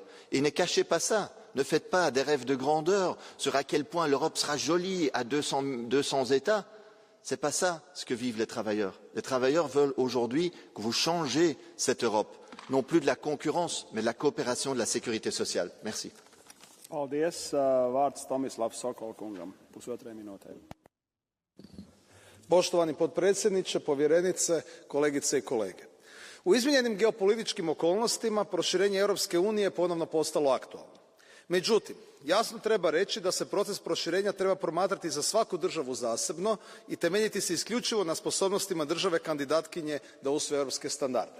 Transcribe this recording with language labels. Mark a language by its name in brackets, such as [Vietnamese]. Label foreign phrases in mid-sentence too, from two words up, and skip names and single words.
[French] Et ne cachez pas ça, ne faites pas des rêves de grandeur sur à quel point l'Europe sera jolie à 200 États. Ce n'est pas ça ce que vivent les travailleurs. Les travailleurs veulent aujourd'hui que vous changez cette Europe, non plus de la concurrence, mais de la coopération, de la sécurité sociale. Merci. [Latvian] Paldies, vārds Tomislav Sokol kungam, 1,5 minūte. [Croatian] Poštovani potpredsjedniče, povjerenice, kolegice i kolege. U izmijenjenim geopolitičkim okolnostima proširenje Europske unije ponovno postalo aktualno. Međutim, jasno treba reći da se proces proširenja treba promatrati za svaku državu zasebno i temeljiti se isključivo na sposobnostima države kandidatkinje da usvoje europske standarde.